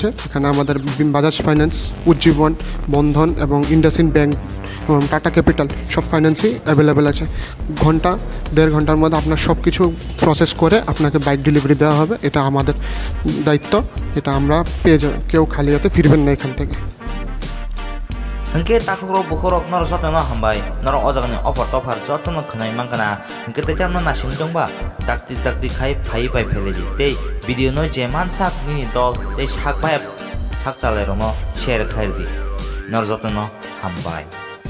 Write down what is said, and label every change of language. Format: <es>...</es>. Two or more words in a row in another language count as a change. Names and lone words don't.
<bn>এখানে আমাদের বাজাজ ফাইন্যান্স, উজ্জীবন, বন্ধন এবং ইন্ডাসইন্ড ব্যাংক, টাটা ক্যাপিটাল সব ফাইন্যান্সই অ্যাভেলেবেল আছে। দেড় ঘন্টার মধ্যে আপনার সব কিছু প্রসেস করে আপনাকে</bn> <en>bike delivery</en> <bn>দেওয়া হবে। এটা আমাদের দায়িত্ব, এটা আমরা পেয়ে যাব, কেউ খালি হাতে ফিরবেন না এখান থেকে।</bn> <trp>Hingke takrok bukrok nor jotno no hambai nor ojagni</trp> <en>offer toffer</en> <trp>jotno khnai mangkana hingke te jamno nasin dongba dakti khai phai pai pheleji tei video no jeman sak ni dol tei sak pai sak chalai rono share khairdi nor jotno hambai।</trp>